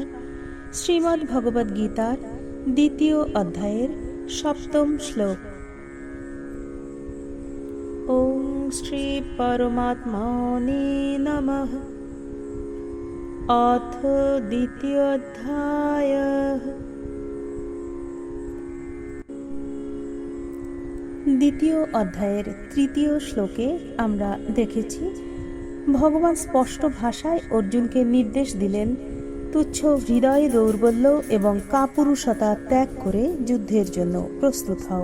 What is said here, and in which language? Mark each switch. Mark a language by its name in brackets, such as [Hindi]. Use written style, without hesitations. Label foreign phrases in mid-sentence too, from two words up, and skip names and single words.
[Bangla] শ্রীমদ্ ভগবদ গীতার দ্বিতীয় অধ্যায়ের সপ্তম শ্লোক। [Sanskrit] ओम श्री परमात्मने नमः। अथ द्वितीय अध्याय। [Bangla] দ্বিতীয় অধ্যায়ের তৃতীয় শ্লোকে আমরা দেখেছি ভগবান স্পষ্ট ভাষায় অর্জুনকে নির্দেশ দিলেন তুচ্ছ হৃদয় দৌর্বল্য এবং কাপুরুষতা ত্যাগ করে যুদ্ধের জন্য প্রস্তুত হও।